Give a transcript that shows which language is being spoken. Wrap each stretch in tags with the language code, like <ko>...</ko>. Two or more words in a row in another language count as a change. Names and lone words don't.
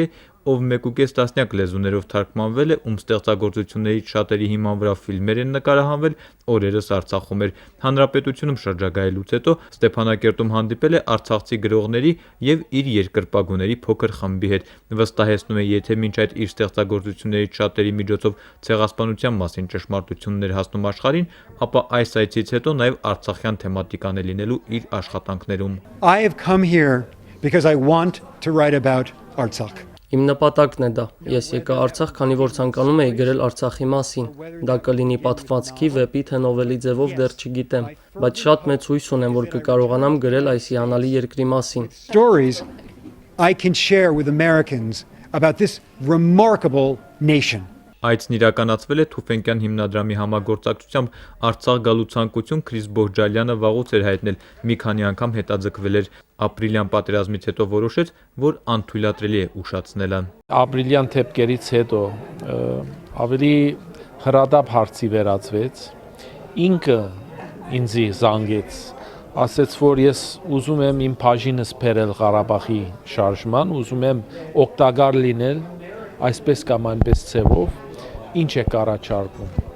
<hy>ով 1.5 տասնյակ լեզուներով թարգմանվել է, ում ստեղծագործություններից շատերի հիման վրա ֆիլմեր են նկարահանվել, օրերս Արցախում էր։ Հանրապետությունում շրջագայելուց հետո Ստեփանակերտում հանդիպել է արցախցի գրողների եւ իր երկրպագուների փոքր խմբի հետ։ Վստահեցնում է, եթե մինչ այդ իր ստեղծագործություններից շատերի միջոցով ցեղասպանության մասին ճշմարտություններ հասնում աշխարհին, ապա այս այցից հետո նաեւ արցախյան թեմատիկան է լինելու իր աշխատանքներում։</hy> <en>I have come here because I want to write about Artsakh.</en> <hy>Իմ նպատակն է դա։ Ես եկա Արցախ, քանի որ ցանկանում էի գրել Արցախի մասին։ Դա կլինի պատմվածքի, վեպի, թե նովելի ձևով դեռ չգիտեմ, բայց շատ մեծ հույս ունեմ, որ կկարողանամ գրել այս հիանալի երկրի մասին։</hy> <en>Stories I can share with Americans about this remarkable nation.</en> <hy>Այցն իրականացվել է Թուֆենկյան հիմնադրամի համագործակցությամբ Արցախ գալու ցանկություն Քրիս Բոհջալյանը վաղուց էր հայտնել, մի քանի անգամ հետաձգվել էր։ Ապրիլյան պատերազմից հետո որոշեց, որ անթույլատրելի է ուշացնել ան։ Ապրիլյան թեփքերից հետո ավելի հրադապ հարցի վերածվեց։ Ինքը ինձի զանգեց, ասեց, որ ես ուզում եմ իմ բաժինս բերել Ղարաբաղի շարժման, ուզում եմ օգտակար լինել այսպես կամ այնպես ձևով, ինչ է առաջարկում։</hy>